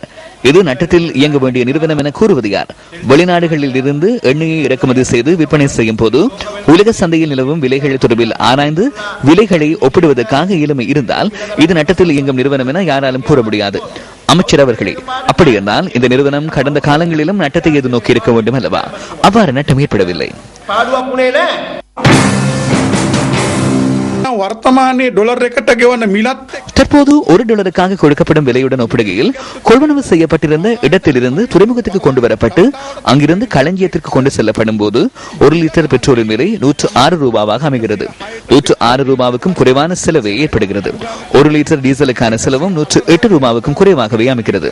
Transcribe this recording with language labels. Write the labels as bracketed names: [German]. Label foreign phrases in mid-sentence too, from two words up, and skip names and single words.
[Tamil] இது நட்டத்தில் இயங்க வேண்டிய நிறுவனம் என கூறுவது யார்? வெளிநாடுகளில் இருந்து எண்ணெயை இறக்குமதி செய்து விற்பனை செய்யும் போது உலக சந்தையில் நிலவும் விலைகள் தொடர்பில் ஆராய்ந்து விலைகளை ஒப்பிடுவதற்காக இயலுமை இருந்தால் இது நட்டத்தில் இயங்கும் நிறுவனம் என யாராலும் கூற முடியாது. அமைச்சர் அவர்களே, அப்படி என்றால் இந்த நிறுவனம் கடந்த காலங்களிலும் நட்டத்தை எது நோக்கி இருக்க வேண்டும் அல்லவா? அவ்வாறு நட்டம் ஏற்படவில்லை. [Sinhala] වර්තමානයේ ඩොලර් එකට ගෙවන මිලත් [Tamil] தற்போது $1 கொடுக்கப்படும் விலையுடன் ஒப்பிடுகையில் கொள்வனவு செய்யப்பட்டிருந்த இடத்திலிருந்து துறைமுகத்துக்கு கொண்டு வரப்பட்டு அங்கிருந்து களஞ்சியத்திற்கு கொண்டு செல்லப்படும் போது 1 லிட்டர் பெட்ரோலின் விலை $106 அமைகிறது. $106 குறைவான செலவே ஏற்படுகிறது. 1 லிட்டர் டீசலுக்கான செலவும் $108 குறைவாகவே அமைகிறது.